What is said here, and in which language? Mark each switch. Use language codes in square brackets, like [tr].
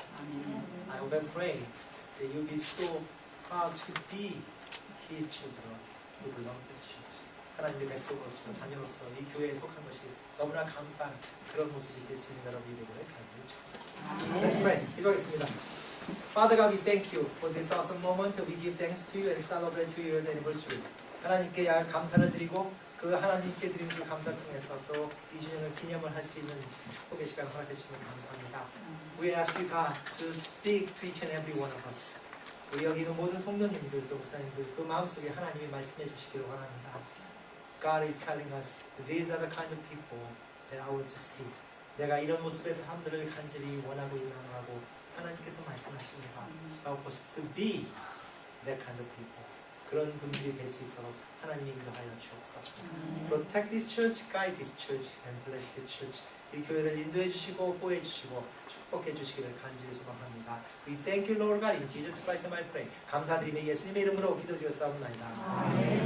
[ko] 아멘. [en] I hope and pray that you'll be so proud to be His children who belong to this church. [ko] 하나님의 백성으로서 자녀로서 이 교회에 속한 것이 너무나 감사한 그런 모습이 될 수 있는 여러분이 되기를 간절히 축원합니다. [en] Let's pray. [ko] 기도하겠습니다. [en] Father God, we thank you for this awesome moment. We give thanks to you and celebrate 2 years anniversary. [ko] 하나님께 감사를 드리고 그 하나님께 드리는 그 감사 통해서 또 2주년을 기념을 할 수 있는 축복의 시간 허락해 주시면 감사합니다. [en] We ask you God to speak to each and every one of us. [ko] 우리 여기 있는 모든 성도님들 또 목사님들 그 마음속에 하나님이 말씀해 주시기를 원합니다. [en] God is telling us these are the kind of people that I want to see. [ko] 내가 이런 모습의 사람들을 간절히 원하고 인정하고 하나님께서 말씀하십니다. [en] Help us to be that kind of people. [ko] 그런 분들이 될 수 있도록 하나님이 인도하여 주옵소서. [en] Protect this church, guide this church, and bless this church. [ko] 이 교회를 인도해 주시고 보호해 주시고 축복해 주시기를 간절히 소망합니다. [en] We thank you, Lord God, in Jesus Christ's name I pray. [ko] 감사드리며 예수님의 이름으로 기도드렸사옵나이다.